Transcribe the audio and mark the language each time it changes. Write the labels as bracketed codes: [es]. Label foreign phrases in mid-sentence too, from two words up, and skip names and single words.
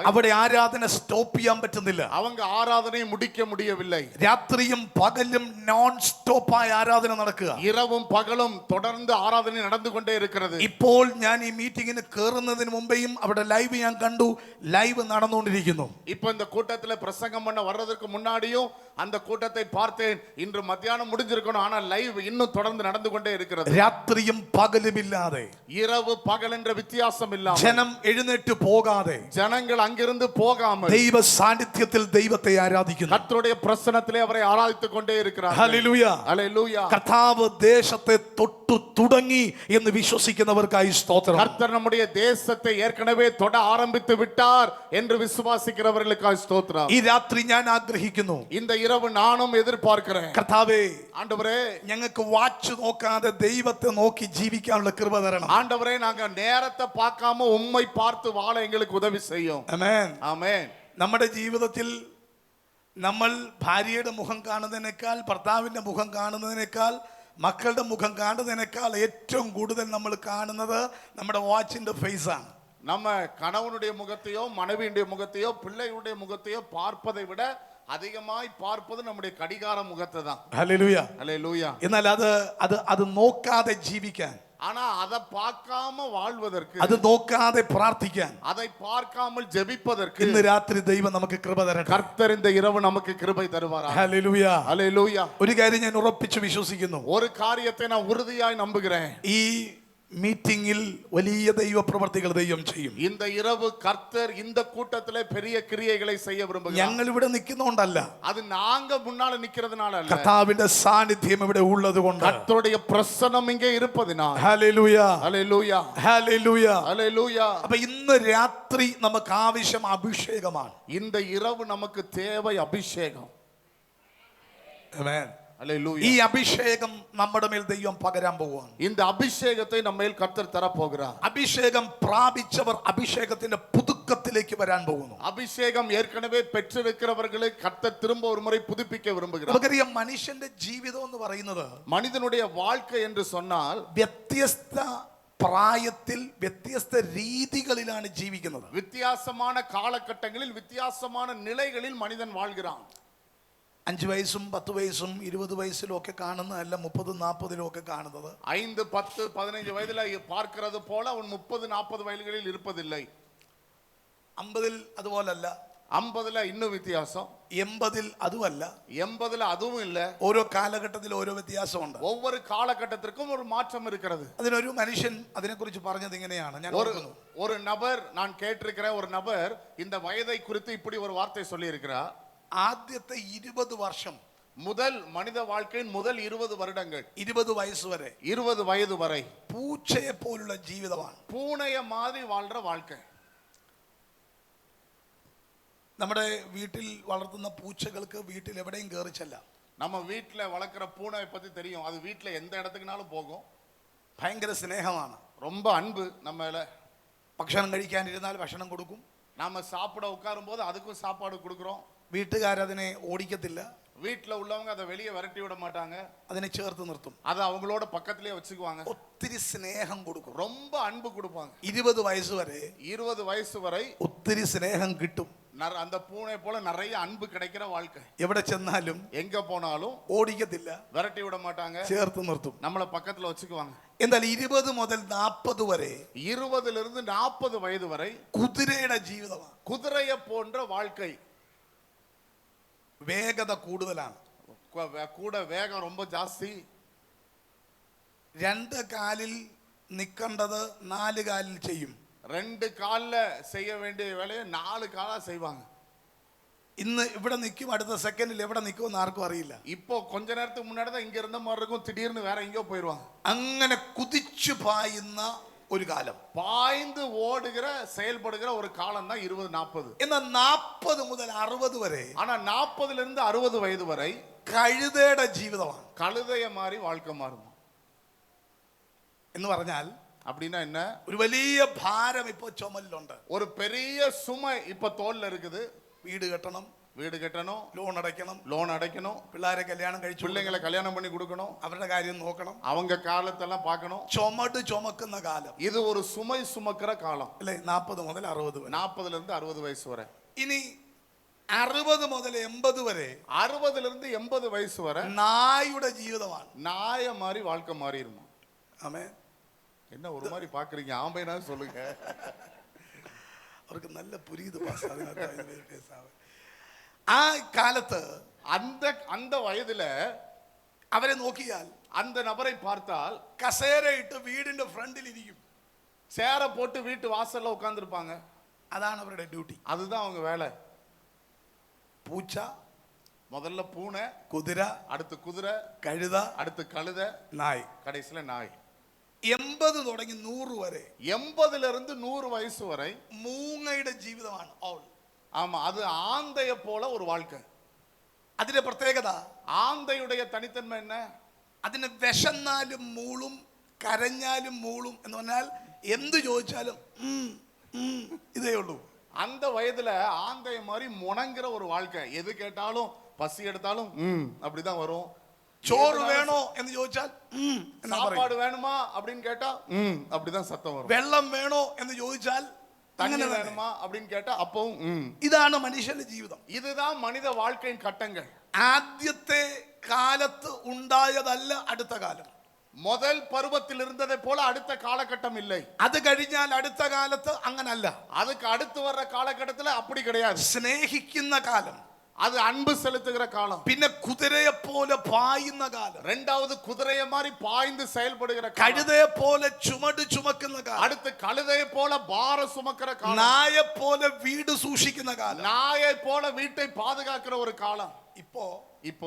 [ml] അവിടെ ആരാധന സ്റ്റോപ്പ് ചെയ്യാൻ പറ്റുന്നില്ല. [ta] அவங்க ആരാധனை முடிக்க முடியவில்லை. [ml] രാത്രിയും പകലും [en] non stop [ml] ആയി ആരാധന നടക്കുക. [ta] இரவும் பகலும் தொடர்ந்து ஆராதனை நடந்து கொண்டே இருக்கிறது. [ml] ഇപ്പോൾ ഞാൻ ഈ മീറ്റിംഗിന് കേറുന്നതിന് മുമ്പേയും അവിടെ ലൈവ് ഞാൻ കണ്ടു, ലൈവ് നടന്നുകൊണ്ടിരിക്കുന്നു. [ta] இப்போ இந்த கூட்டத்துல பிரசங்கம் பண்ண வர்றதுக்கு முன்னாடியும் அந்த கூட்டத்தை பார்த்தேன். இன்று மத்தியானம் முடிஞ்சிருக்கணும், ஆனா லைவ் இன்னும் தொடர்ந்து நடந்து கொண்டே இருக்கிறது. [ml] രാത്രിയും പകലുമില്ലാതെ, [ta] இரவு பகல் என்ற வித்தியாசம் இல்லாமல், [ml] ജനം എഴുന്നേറ്റ് പോകാതെ, [ta] ஜனங்கள் அங்கிருந்து போகாமல் [ml] ദൈവ സാന്നിധ്യത്തിൽ ദൈവത്തെ ആരാധിക്കുന്നു. [ta] கர்த்தருடைய பிரசன்னத்திலே அவரை ஆராதித்துக் கொண்டே இருக்கிறார்கள். [ml] ഹല്ലേലൂയ. [ta] ஹல்லேலூயா. [ml] കർത്താവ് ദേശത്തെ തൊട്ടു തുടങ്ങി എന്ന് വിശ്വസിക്കുന്നവർക്കായി സ്തോത്രം. [ta] கர்த்தர் நம்முடைய தேசத்தை ஏற்கனவே தொட ஆரம்பித்து விட்டார் என்று விசுவாசிக்கிறவர்களுக்காய் ஸ்தோத்திரம். [ml] ഈ രാത്രി ഞാൻ ആഗ്രഹിക്കുന്നു, [ta] இந்த இரவு நானும் எதிர்பார்க்கிறேன், [ml] കർത്താവേ, [ta] ஆண்டவரே, [ml] ഞങ്ങൾക്ക് വാച്ച് നോക്കാതെ ദൈവത്തെ നോക്കി ജീവിക്കാനുള്ള കൃപ തരണം. [ta] ஆண்டவரே, நாங்க நேரத்தை பார்க்காம உம்மை பார்த்து வாழ எங்களுக்கு உதவி செய்யும். [ml] ആമേൻ. [ta] ஆமென். [ml] നമ്മുടെ ജീവിതത്തിൽ നമ്മൾ ഭാര്യയുടെ മുഖം കാണുന്നതിനേക്കാൾ, ഭർത്താവിന്റെ മുഖം കാണുന്നതിനേക്കാൾ, മക്കളുടെ മുഖം കാണുന്നതിനേക്കാൾ ഏറ്റവും കൂടുതൽ നമ്മൾ കാണുന്നത് നമ്മുടെ വാച്ചിന്റെ ഫേസ് ആണ്. [ta] நம்ம கணவனுடைய முகத்தையோ மனைவியுடைய முகத்தையோ பிள்ளையுடைய முகத்தையோ பார்ப்பதை விட அதிகமாய் பார்ப்பது நம்முடைய கடிகார முகத்தை தான். [ml] ഹല്ലേലൂയ. [ta] ஹல்லேலூயா. [ml] എന്നാൽ അത് നോക്കാതെ ജീവിക്കാൻ, [ta] ஆனா அதை பார்க்காம வாழ்வதற்கு, [ml] അത് നോക്കാതെ പ്രാർത്ഥിക്കാൻ [ta] அதை பார்க்காமல் ஜெபிப்பதற்கு [ml] ഇന്ന് രാത്രി ദൈവം നമുക്ക് കൃപ തരട്ടെ. [ta] கர்த்தர் இந்த இரவு நமக்கு கிருபை தருவாரா. [ml] ഹല്ലേലൂയ. [ta] ஹல்லேலூயா. [ml] ഒരു കാര്യം ഞാൻ ഉറപ്പിച്ചു വിശ്വസിക്കുന്നു, [ta] ஒரு காரியத்தை நான் உறுதியாய் நம்புகிறேன், [ml] ഈ മീറ്റിംഗിൽ വലിയ ദൈവ പ്രവർത്തികൾ ദൈവം ചെയ്യും. [ta] இந்த இரவு கர்த்தர் இந்த கூட்டத்திலே பெரிய கிரியைகளை செய்ய விரும்புகிறார். [ml] ഞങ്ങൾ ഇവിടെ നിൽക്കുന്നോണ്ടല്ല, [ta] அது நாங்க முன்னால நிக்கிறதுனால அல்ல, [ml] കർത്താവിന്റെ സാന്നിധ്യം ഇവിടെ ഉള്ളത് കൊണ്ട്. [ta] கர்த்தருடைய பிரசன்னம் இங்கே இருப்பதினால். [ml] ഹല്ലേലൂയ. [ta] ஹல்லேலூயா. [ml] ഹല്ലേലൂയ. [ta] ஹல்லேலூயா. [ml] അപ്പൊ ഇന്ന് രാത്രി നമുക്ക് ആവശ്യം അഭിഷേകമാണ്. [ta] இந்த இரவு நமக்கு தேவை அபிஷேகம். [ml] ആമേൻ. [ta] ஹல்லேலூயா. [ml] ഈ അഭിഷേകം നമ്മുടെ മേൽ ദൈവം പകരാൻ പോവുകയാണ്. [ta] இந்த அபிஷேகத்தை நம்ம மேல் கர்த்தர் தர போகிறார். [ml] അഭിഷേകം പ്രാപിച്ചവർ അഭിഷേകത്തിന്റെ പുതുക്കത്തിലേക്ക് വരാൻ പോകുന്നു. [ta] அபிஷேகம் ஏற்கனவே பெற்றிருக்கிறவர்களை கர்த்தர் திரும்ப ஒரு முறை புதுப்பிக்க விரும்புகிறார். [ml] നമുക്കറിയാം, മനുഷ്യന്റെ ജീവിതം എന്ന് പറയുന്നത് [ta] மனிதனுடைய வாழ்க்கை என்று சொன்னால் [ml] വ്യത്യസ്ത പ്രായത്തിൽ വ്യത്യസ്ത രീതികളിലാണ് ജീവിക്കുന്നത്. [ta] வித்தியாசமான காலகட்டங்களில் வித்தியாசமான நிலைகளில் மனிதன் வாழ்கிறான். [ml] 5 വയസ്സും 10 വയസ്സും 20 വയസ്സിലും ഒക്കെ കാണുന്നതല്ല 30-40 ഒക്കെ കാണുന്നത്. [ta] 5, 10, 15 வயதுல பார்க்கிறது போல அவன் 30-40 வயதுகளில் இருப்பதில்லை. [ml] 50 അതുപോലല്ല, [ta] 50ல இன்னும் வித்தியாசம், [ml] 80 അതുമല്ല, [ta] 80ல அதுவும் இல்ல. [ml] ഓരോ കാലഘട്ടത്തിൽ ഓരോ വ്യത്യാസമുണ്ട്. [ta] ஒவ்வொரு காலகட்டத்திற்கும் ஒரு மாற்றம் இருக்கிறது. [ml] അതിനൊരു മനുഷ്യൻ അതിനെക്കുറിച്ച് പറഞ്ഞത് ഇങ്ങനെയാണ്, ഞാൻ ഓർക്കുന്നു. [ta] ஒரு நபர், நான் கேட்டிருக்கிறேன், ஒரு நபர் இந்த வயதை குறித்து இப்படி ஒரு வார்த்தை சொல்லி இருக்கிறார். [ml] ആദ്യത്തെ 20 വർഷം, [ta] முதல் மனித வாழ்க்கையின் முதல் 20 வருடங்கள், [ml] 20 വയസ്സ് വരെ [ta] 20 வயது வரை [ml] പൂച്ചയെ പോലുള്ള ജീവിതമാണ്. [ta] பூனைய மாதிரி வாழ்ற வாழ்க்கை. [ml] നമ്മുടെ വീട്ടിൽ വളർത്തുന്ന പൂച്ചകൾക്ക് വീട്ടിൽ എവിടെയും കയറി ചെല്ലാം. [ta] நம்ம வீட்டுல வளர்க்குற பூனை பத்தி தெரியும், அது வீட்டுல எந்த இடத்துக்குனாலும் போகும். [ml] ഭയങ്കര സ്നേഹമാണ്, [ta] ரொம்ப அன்பு நம்ம மேல. [ml] ഭക്ഷണം കഴിക്കാനിരുന്നാൽ ഭക്ഷണം കൊടുക്കും, [ta] நாம சாப்பிட உட்காரும் போது அதுக்கும் சாப்பாடு கொடுக்குறோம். [ml] വീട്ടുകാരതിനെ ഓടിക്കത്തില്ല, [ta] வீட்ல உள்ளவங்க அதை வெளியே விரட்டி விட மாட்டாங்க, [ml] അതിനെ ചേർത്ത് നിർത്തും. [ta] அதை அவங்களோட பக்கத்திலே வச்சுக்குவாங்க. [ml] ഒത്തിരി സ്നേഹം കൊടുക്കും. [ta] ரொம்ப அன்பு கொடுப்பாங்க. [ml] 20 വയസ്സ് വരെ [ta] 20 வயசு வரை [ml] ഒത്തിരി സ്നേഹം കിട്ടും. [ta] அந்த பூனை போல நிறைய அன்பு கிடைக்கிற வாழ்க்கை. [ml] എവിടെ ചെന്നാലും [ta] எங்க போனாலும் [ml] ഓടിക്കത്തില്ല, [ta] விரட்டி விட மாட்டாங்க, [ml] ചേർത്ത് നിർത്തും. [ta] நம்மள பக்கத்துல வச்சுக்குவாங்க. [ml] എന്നാൽ 20 മുതൽ 40 വരെ [ta] 20 இருந்து 40 வயது வரை [ml] കുതിരയുടെ ജീവിതമാണ്. [ta] குதிரையை போன்ற வாழ்க்கை. [ml] വേഗത കൂടുതലാണ്. [ta] கூட வேகம் ரொம்ப ஜாஸ்தி. [ml] 2 കാലിൽ നിൽക്കേണ്ടത് 4 കാലിൽ ചെയ്യും. [ta] 2 கால்ல செய்ய வேண்டிய வேலையை 4 காலா செய்வாங்க. [ml] ഇന്ന് ഇവിടെ നിൽക്കും, അടുത്ത സെക്കൻഡിൽ എവിടെ നിൽക്കുമെന്ന് ആർക്കും അറിയില്ല. [ta] இப்போ கொஞ்ச நேரத்துக்கு முன்னாடி தான் இங்க இருந்த மாதிரி இருக்கும், திடீர்னு வேற எங்கேயோ போயிடுவாங்க. [ml] അങ്ങനെ കുതിച്ചു പായുന്ന ഒരു കാലം, [ta] பாய்ந்து ஓடுகிற செயல்படுகிற ஒரு காலம் தான் 20-40. [ml] എന്നാൽ 40 മുതൽ 60 വരെ [ta] ஆனா 40 இருந்து 60 வயது வரை [ml] കഴുതയുടെ ജീവിതമാണ്. [ta] கழுதைய மாதிரி வாழ்க்கை மாறும். [ml] എന്ന് പറഞ്ഞാൽ [ta] அப்படின்னா என்ன? [ml] ഒരു വലിയ ഭാരം ഇപ്പോ ചുമലിലുണ്ട്. [ta] ஒரு பெரிய சுமை இப்ப தோல்ல இருக்குது. [ml] വീട് കെട്ടണം, [ta] வீடு கட்டணும், [ml] ലോൺ അടയ്ക്കണം, [ta] லோன் அடைக்கணும், [ml] പിള്ളേരെ കല്യാണം കഴിച്ചു, [ta] பிள்ளைங்களை கல்யாணம் பண்ணி கொடுக்கணும், [ml] അവരുടെ കാര്യം നോക്കണം, [ta] அவங்க காலத்தெல்லாம் பார்க்கணும். [ml] ചുമട് ചുമക്കുന്ന കാലം. [ta] இது ஒரு சுமை சுமக்கிற காலம். [ml] അല്ലേ? 40 മുതൽ 60 വരെ. [ta] 40 இருந்து 60 வயசு வரை. [ml] ഇനി 60 മുതൽ 80 വരെ [ta] 60 இருந்து 80 வயசு வரை [ml] നായുടെ ജീവിതമാണ്. [ta] நாய மாதிரி வாழ்க்கை மாறிடுமா? [ml] ആമേൻ. [ta] என்ன ஒரு மாதிரி பாக்குறீங்க? ஆம்பைனா சொல்லுங்க. [ml] അവർക്ക് നല്ല പുരീത് ആ കാലത്ത് [ta] அந்த வயதுல [ml] അവരെ നോക്കിയാൽ, [ta] அந்த நபரை பார்த்தால் [ml] കസേരയിട്ട് വീടിന്റെ ഫ്രണ്ടിൽ ഇരിക്കും, [ta] சேர போட்டு வீட்டு வாசல்ல உட்கார்ந்து இருப்பாங்க. [ml] അതാണ് അവരുടെ ഡ്യൂട്ടി. [ta] அதுதான் அவங்க வேலை. [ml] പൂച്ച, [ta] முதல்ல பூனை, [ml] കുതിര, [ta] அடுத்து குதிரை, [ml] കഴുത, [ta] அடுத்து கழுதை, [ml] നായ്. [ta] கடைசியில நாய். [ml] 80 തുടങ്ങി 100 വരെ [ta] 80 இருந்து 100 வயசு வரை [ml] മൂങ്ങയുടെ ജീവിതമാണ്. ഓൾ. [ta] ஆமா, அது ஆந்தைய போல ஒரு வாழ்க்கை. [ml] അതിന്റെ പ്രത്യേകത, [ta] ஆந்தையுடைய தனித்தன்மை என்ன? [ml] അതിന് വിശന്നാലും മൂളും, കരഞ്ഞാലും മൂളും. എന്ന് പറഞ്ഞാൽ എന്ത് ചോദിച്ചാലും ഇതേ ഉള്ളൂ. [ta] அந்த வயதுல ஆந்தைய மாதிரி முணங்குற ஒரு வாழ்க்கை. எது கேட்டாலும், பசி எடுத்தாலும் அப்படிதான் வரும். [ml] ചോറ് വേണോ എന്ന് ചോദിച്ചാൽ [ta] சாப்பாடு வேணுமா அப்படின்னு கேட்டா அப்படிதான் சத்தம் வரும். [ml] വെള്ളം വേണോ എന്ന് ചോദിച്ചാൽ [ta] தண்ணி வேணுமா அப்படின்னு கேட்டா அப்பவும். [ml] ഇതാണ് മനുഷ്യന്റെ ജീവിതം. [ta] இதுதான் மனித வாழ்க்கையின் கட்டங்கள். [ml] ആദ്യത്തെ കാലത്ത് ഉണ്ടായതല്ല അടുത്ത കാലം. [ta] முதல் பருவத்தில் இருந்ததை போல அடுத்த காலகட்டம் இல்லை. [ml] അത് കഴിഞ്ഞാൽ അടുത്ത കാലത്ത് അങ്ങനല്ല. [ta] அதுக்கு அடுத்து வர்ற காலகட்டத்துல அப்படி கிடையாது. [ml] സ്നേഹിക്കുന്ന കാലം, [ta] அது அன்பு செலுத்துகிற காலம். [ml] പിന്നെ കുതിരയെ പോലെ പായുന്ന കാലം, [ta] இரண்டாவது குதிரையை மாதிரி பாய்ந்து செயல்படுகிற காலம், [ml] കഴുതയെ പോലെ ചുമട് ചുമക്കുന്ന കാലം, [ta] அடுத்து கழுதையை போல பார சுமக்கிற காலம், [ml] നായെ പോലെ വീട് സൂക്ഷിക്കുന്ന കാലം, [ta] நாயை போல வீட்டை பாதுகாக்கிற ஒரு காலம். இப்போ